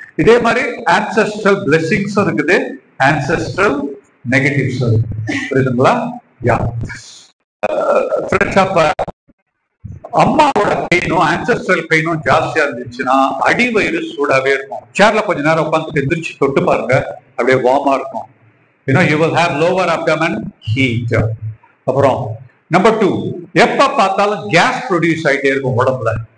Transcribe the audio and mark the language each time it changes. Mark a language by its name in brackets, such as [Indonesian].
[Tamil] இதே மாதிரி ஆன்செஸ்ட்ரல் பிளெஸிங்ஸும் இருக்குது, ஆன்செஸ்ட்ரல் நெகட்டிவ்ஸ் புரியுதுங்களா? யா ஃப்ரெண்ட்ஸ், அப்ப அம்மாவோட பெயினும் ஆன்செஸ்ட்ரல் பெயினும் ஜாஸ்தியா இருந்துச்சுன்னா அடிவயிறு சூடாவே இருக்கும். சேர்ல கொஞ்ச நேரம் உட்காந்துட்டு எந்திரிச்சு தொட்டு பாருங்க, அப்படியே வார்மா இருக்கும். [English] you will have lower abdomen heat. [Tamil] அப்புறம் நம்பர் 2, எப்ப பார்த்தாலும் கேஸ் ப்ரொடியூஸ் ஆயிட்டே இருக்கும் உடம்புல.